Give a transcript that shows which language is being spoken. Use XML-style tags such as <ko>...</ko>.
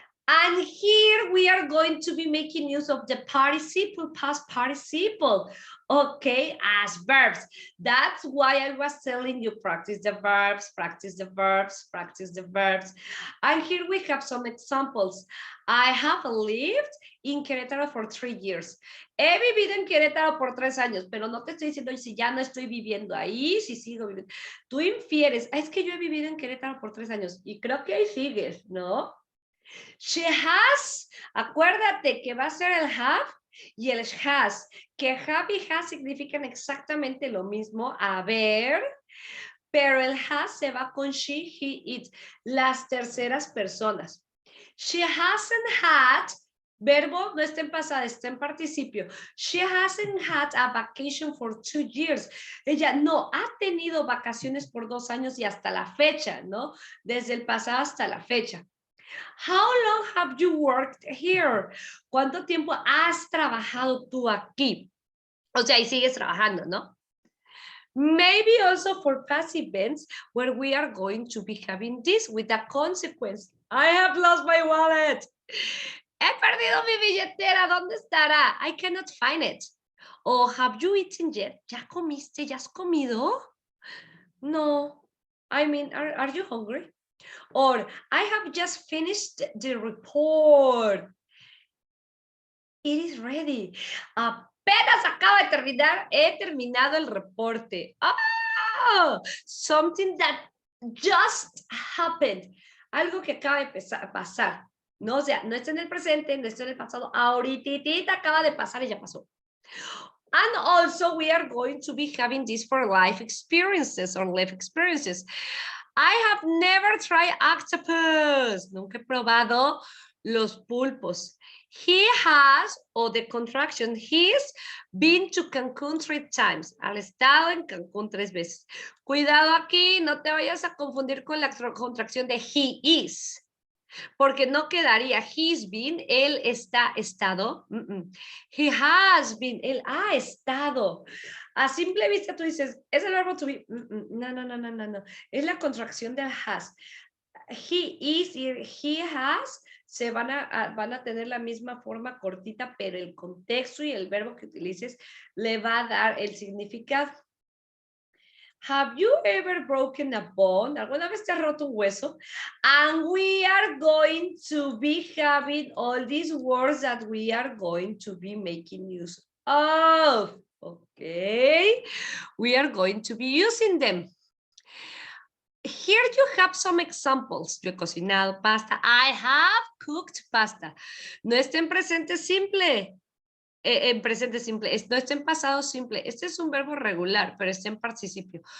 <en>And here we are going to be making use of the participle, past participle, okay, as verbs. That's why I was telling you practice the verbs, practice the verbs, practice the verbs. And here we have some examples. I have lived in Querétaro for 3 years.</en> <es>He vivido en Querétaro por 3 años, pero no te estoy diciendo si ya no estoy viviendo ahí, si sigo viviendo. Tú infieres, es que yo he vivido en Querétaro por 3 años y creo que ahí sigues, ¿no? She has, acuérdate que va a ser el have y el has, que have y has significan exactamente lo mismo, a ver, pero el has se va con she, he, it, las terceras personas.</es> <en>She hasn't had,</en> <es>verbo no está en pasado, está en participio.</es> <en>She hasn't had a vacation for 2 years.</en> <es>Ella no ha tenido vacaciones por 2 años y hasta la fecha, ¿no? Desde el pasado hasta la fecha.</es> <en>How long have you worked here?</en> <es>¿Cuánto tiempo has trabajado tú aquí? O sea, y sigues trabajando, ¿no?</es> <en>Maybe also for past events where we are going to be having this with a consequence. I have lost my wallet.</en> <es>He perdido mi billetera. ¿Dónde estará?</es> <en>I cannot find it. Or have you eaten yet?</en> <es>¿Ya comiste? ¿Ya has comido? No.</es> <en>I mean, are you hungry? Or I have just finished the report. It is ready.</en> <es>Apenas acaba de terminar, he terminado el reporte.</es> <en>Oh, something that just happened.</en> <es>Algo que acaba de pasar. No, o sea, no está en el presente, no está en el pasado. Ahorita acaba de pasar y ya pasó.</es> <en>And also we are going to be having this for life experiences or life experiences. I have never tried octopus.</en> <es>Nunca he probado los pulpos.</es> <en>He has, o the contraction, he's been to Cancún 3 times.</en> <es>Al estado en Cancún 3 veces. Cuidado aquí, no te vayas a confundir con la contracción de he is. Porque no quedaría he's been, él está estado. He has been, él ha estado. A simple vista tú dices, es el verbo to be. No. Es la contracción del has. He is y he has se van a tener la misma forma cortita, pero el contexto y el verbo que utilices le va a dar el significado.</es> <en>Have you ever broken a bone?</en> <es>¿Alguna vez te has roto un hueso?</es> <en>And we are going to be having all these words that we are going to be making use of. Okay, we are going to be using them. Here you have some examples.</en> <es>Yo he cocinado pasta.</es> <en>I have cooked pasta.</en> <es>No está en presente simple. En presente simple, no está en pasado simple. Este es un verbo regular, pero está en participio.</es>